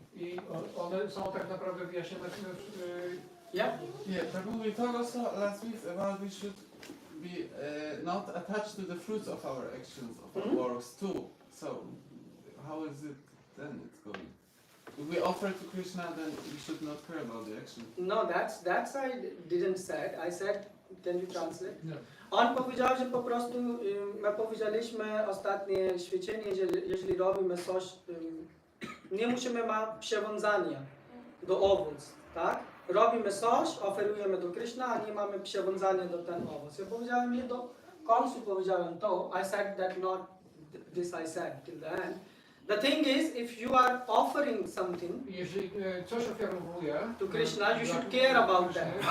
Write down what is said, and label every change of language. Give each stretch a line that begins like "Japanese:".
Polish: I one są tak naprawdę wyjaśnione
English: Yeah? Yeah, Prabhu, we talked also last week about we should be not attached to the fruits of our actions, of our works too. So, how is it then it's going? If we offer to Krishna, then we should not care about the action. No, that's I didn't say. I said, can you translate? No.
Polish: On powiedział, że po prostu my powiedzieliśmy ostatnie ćwiczenie, że jeżeli robimy coś, nie musimy mieć przywiązania do owoc, tak? Robimy coś, oferujemy do Krishna, a nie mamy przywiązania do ten owoc. Ja powiedziałem nie do końca powiedziałem to.
English: I said that not this I said till the end. The thing is, if you are offering something
Polish: Jeżeli coś ofiarowuje
English: to Krishna, you should care about that.